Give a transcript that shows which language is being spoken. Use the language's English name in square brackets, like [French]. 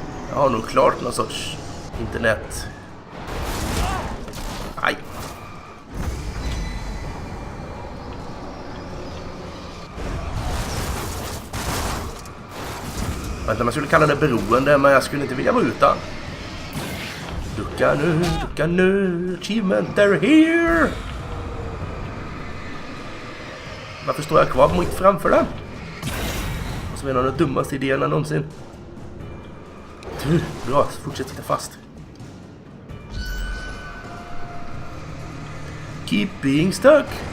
[Swedish] Jag har nog klart någon sorts internet. Aj. Jag vet inte om jag skulle kalla det beroende, men jag skulle inte vilja vara utan. Ducka nu, [English] achievement, they're here! [Swedish] Varför står jag kvar mitt framför den? Och så är en av de dummaste idéerna någonsin. Bra, fortsätt sitta fast. [English] Keep being stuck.